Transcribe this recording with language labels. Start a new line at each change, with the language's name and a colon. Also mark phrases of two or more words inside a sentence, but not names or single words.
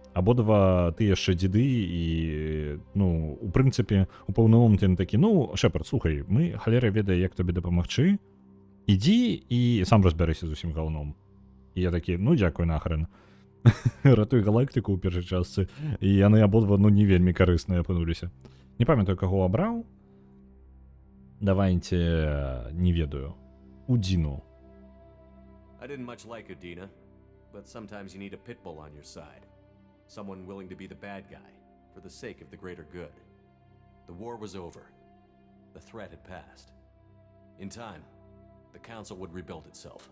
Belarusian: Абодва ты яшчэ дзеды і, ну, у прынцыпе, у пэўным моменце такі, ну, Шэпард, слухай, мы халера ведае, як табе дапамагчы, ідзі і сам разбярыся з усім гаўном. І я такі, ну, дзякуй нахрен. Ратуй галактыку ў першай частцы, і яны абодва, ну, не вельмі карысныя апынуліся. Не памятаю, каго абраў. Давайте, не ведаю, Удину.
English: I didn't much like Udina, but sometimes you need a pit bull on your side. Someone willing to be the bad guy, for the sake of the greater good. The war was over. The threat had passed. In time, the Council would rebuild itself.